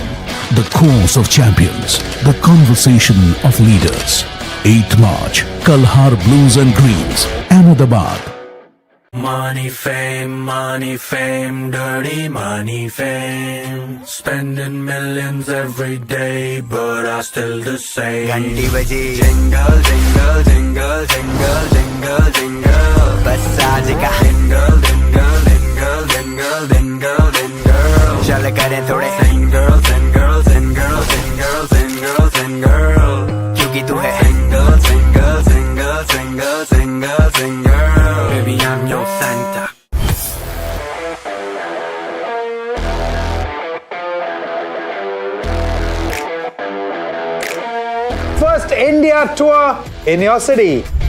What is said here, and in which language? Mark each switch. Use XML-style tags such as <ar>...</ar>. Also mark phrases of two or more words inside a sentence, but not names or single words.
<en>The course of champions, the conversation of leaders. 8th March, Kalhar Blues and Greens, Ahmedabad. Money, fame, dirty money, fame. Spending millions every day, but I still the same.</en> <hi>घंटी बजी.</hi> <en>Jingle, jingle, jingle, jingle, jingle, jingle.</en> <hi>बस आज का.</hi> <en>Jingle, jingle, jingle, jingle, jingle, jingle.</en> <hi>चल करे थोड़े.</hi> <en>Sing girl, sing girl, sing girl, sing girl, sing girl, sing girl.</en> <hi>क्योंकि तू है.</hi> <en>Single, single, single, single, single, single. Baby, I'm your Santa. First India tour in your city.</en>